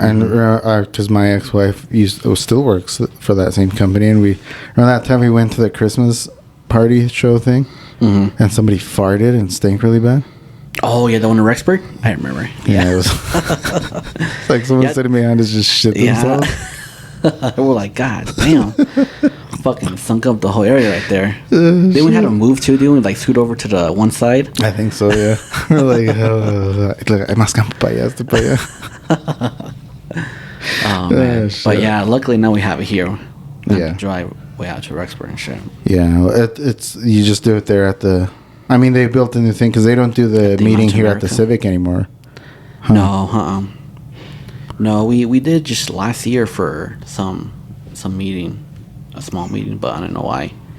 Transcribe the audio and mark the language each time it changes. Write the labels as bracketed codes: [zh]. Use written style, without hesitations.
[en] And because my ex-wife still works for that same company, and remember that time we went to the Christmas party show thing, and somebody farted and stank really bad. Oh yeah, the one in Rexburg. I remember. Yeah, it was it's like someone sitting behind us just shit themselves. We're like, God damn, fucking sunk up the whole area right there. Then we had to move too. Didn't we like scoot over to the one side? I think so. Yeah. We're like, [es] más campo para allá, esto para allá. [en] Oh man, but yeah, luckily now we have it here. Not to drive way out to Rexburg and shit. Yeah, it's you just do it there at the. I mean, they built a new thing because they don't do the meeting here at the Civic anymore. Huh? No, no. We did just last year for some meeting, a small meeting, but I don't know why.